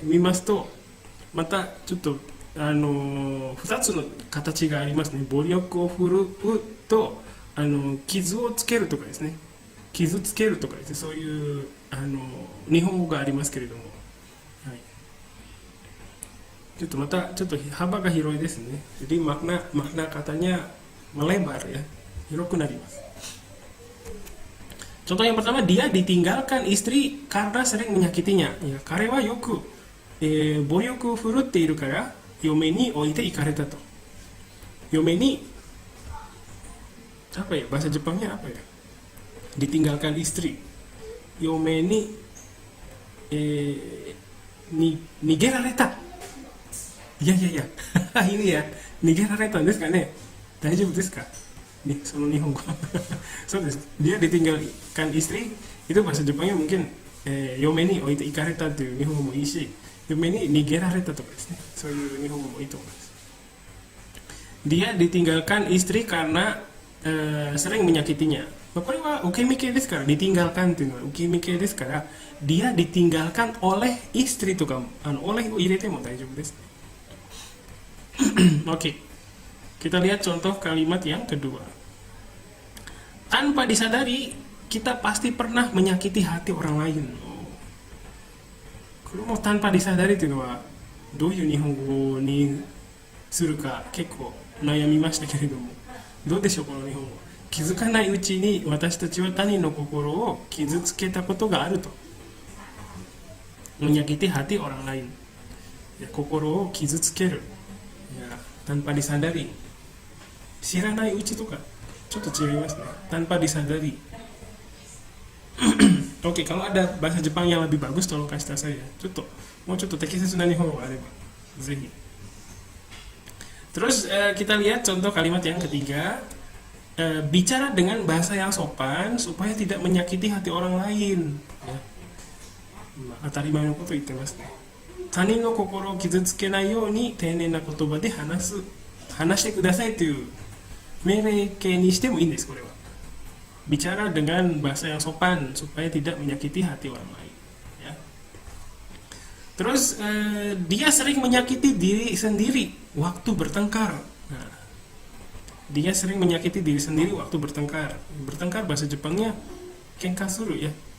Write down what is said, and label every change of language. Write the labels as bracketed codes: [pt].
[ja] Mimasu to mata chotto 2つの形がありますね。暴力を振るうと傷をつけるとかですね。傷つけるとかですね。そういう日本語がありますけれども。ちょっと幅が広いですね。 [id] Jadi makna katanya melebar ya, [ja] 広くなります。 [id] Contoh yang pertama, dia ditinggalkan istri karena sering menyakitinya. [ja] Ya, 彼はよく、暴力を振るっているから嫁に置いて行かれたと。嫁に [id] apa ya bahasa Jepangnya apa ya? Ditinggalkan istri. [ja] 嫁に、逃げられた。いや [id] ini ya [ja] 逃げられたんですかね。大丈夫ですかnih sono nihongo. [id] So dia ditinggalkan istri, itu bahasa Jepangnya mungkin [ja] yome ni oite ikareta という日本語もいいし、嫁に逃げられたとかですね、そういう日本語もいいと思います。 [id] Dia ditinggalkan istri karena sering menyakitinya. [ja] これは受け身形ですから、ditinggalkan というのは受け身形ですから、 [id] dia ditinggalkan oleh istri [ja] とかoleh を入れても大丈夫ですね。 [id] Oke, kita lihat contoh kalimat yang kedua. Tanpa disadari, kita pasti pernah menyakiti hati orang lain. Kalau tanpa disadari [ja] というのはどういう日本語にするか結構悩みましたけれども、どうでしょうこの日本語。気づかないうちに私たちは他人の心を傷つけたことがあると。 [id] menyakiti hati orang lain. [ja] 心を傷つける。 [id] tanpa disadari, [ja] 知らないうちとかちょっと違いますね。 [id] tanpa disadari. Oke, kalau ada bahasa Jepang yang lebih bagus tolong kasih tahu saya. [ja] Mau tekisetsu na nihongo ga areba zehi. [id] Terus kita lihat contoh kalimat yang ketiga. Bicara dengan bahasa yang sopan supaya tidak menyakiti hati orang lain. [ja] Ya. Atarimae no koto itte masu ne. 他人の心を傷つけないように丁寧な言葉で話してくださいという命令形にしてもいいんです。これは [id] bicara dengan bahasa yang sopan supaya tidak menyakiti hati orang lain ya. Terus dia sering menyakiti diri sendiri waktu bertengkar. Nah, dia sering menyakiti diri sendiri waktu bertengkar. Bertengkar bahasa Jepangnya kenkasuru ya.